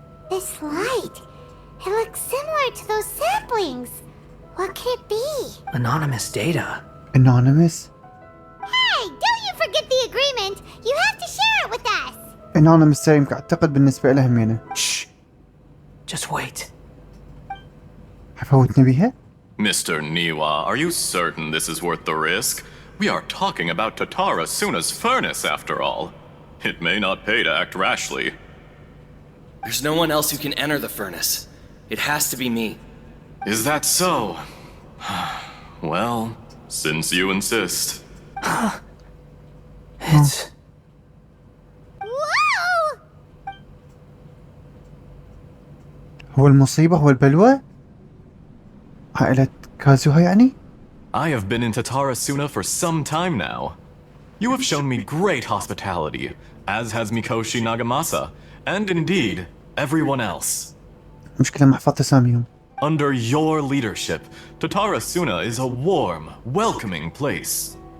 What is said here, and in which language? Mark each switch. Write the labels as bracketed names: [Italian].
[English] This light. It looks similar to those saplings. What could it be? Anonymous data. Anonymous? Hey, don't you forget the agreement. You have to share it with us. [Arabic] Anonymous يمكن أعتقد بالنسبة لهم يعني. [English] Shh. Just wait. [Arabic] حفوتني بيها؟ [English] Mr. Niwa, are you certain this is worth the risk? We are talking about Tatarasuna's furnace, after all. It may not pay to act rashly. There's no one else who can enter the furnace. It has to be me. Is that so? Well, since you insist. It's... Whoa! [Arabic] هو المصيبة هو البلوى؟ عائلة كازوها يعني؟ [English] I have been in Tatarasuna for some time now. You have shown me great hospitality, as has Mikoshi Nagamasa, and indeed, everyone else. [Arabic] مشكلة ما حفظت اساميهم. [English] Under your leadership, Tatarasuna is a warm, welcoming place.